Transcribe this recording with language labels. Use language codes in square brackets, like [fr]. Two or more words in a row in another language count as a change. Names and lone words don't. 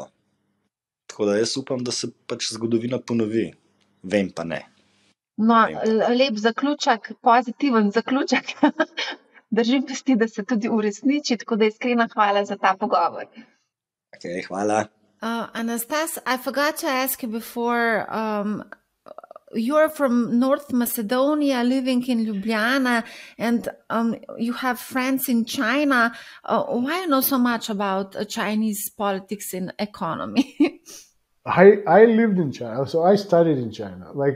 [sl] Tako da jaz upam, da se zgodovina ponovi. Vem pa ne. No, lep zaključek, pozitiven zaključek. Držim pesti, da se tudi uresniči, tako da iskrena hvala za ta pogovor. Okay, hvala. Anastas, [en] I forgot to ask you before, you're from North Macedonia, living in Ljubljana, and you have friends in China. Why you know so much about Chinese politics and economy? I lived in China, so I studied in China.